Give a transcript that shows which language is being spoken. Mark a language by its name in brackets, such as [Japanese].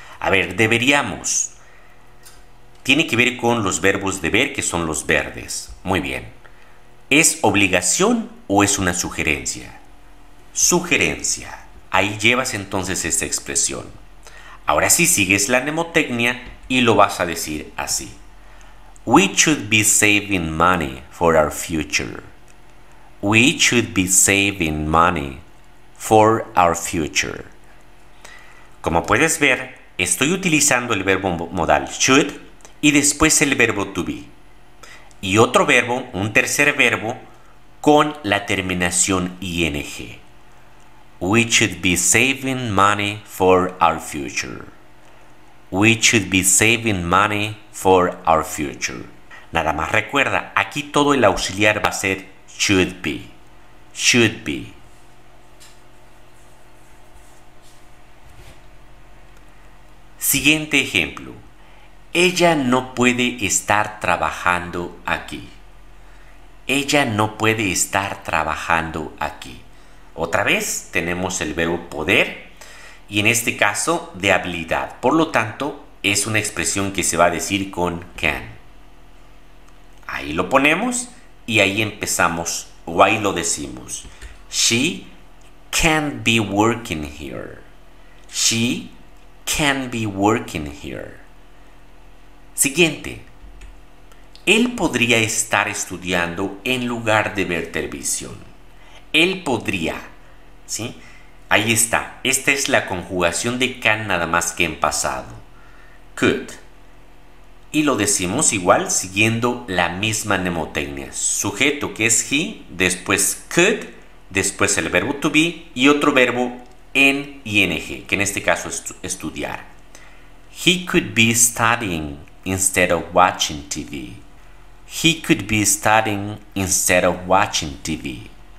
[Spanish] A ver, deberíamos. Tiene que ver con los verbos deber, que son los verdes. Muy bien. ¿Es obligación o es una sugerencia? Sugerencia. Ahí llevas entonces esta expresión. Ahora sí sigues la mnemotecnia y lo vas a decir así. [English] We should be saving money for our future. We should be saving money for our future. [Spanish] Como puedes ver, estoy utilizando el verbo modal should y después el verbo to be. y otro verbo, un tercer verbo, con la terminación ing. [English] We should be saving money for our future. We should be saving money for our future. [Spanish] Nada más recuerda, aquí todo el auxiliar va a ser should be. Should be. Siguiente ejemplo. Ella no puede estar trabajando aquí. Ella no puede estar trabajando aquí. Otra vez tenemos el verbo poder y en este caso de habilidad. Por lo tanto, es una expresión que se va a decir con can. Ahí lo ponemos y ahí empezamos o ahí lo decimos. [English] She can't be working here. She can't be working here. [Spanish] Siguiente. Él podría estar estudiando en lugar de ver televisión. Él podría, ¿sí? Ahí está. Esta es la conjugación de can nada más que en pasado. Could. Y lo decimos igual siguiendo la misma mnemotecnia. Sujeto que es he, después could, después el verbo to be y otro verbo en ing, que en este caso es estudiar. [English] He could be studying instead of watching TV. He could be studying instead of watching TV.